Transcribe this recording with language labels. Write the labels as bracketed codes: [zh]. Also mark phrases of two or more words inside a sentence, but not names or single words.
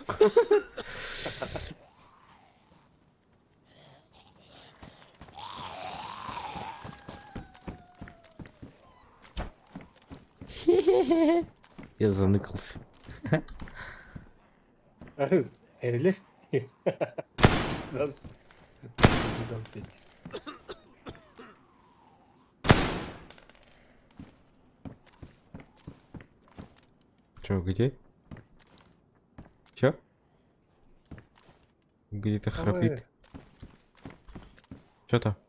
[ru] Я заныкался. Эрелес. [tr] Lan. Buradan seç. [ru] Чё, где? Чё? Где-то храпит. Чё там?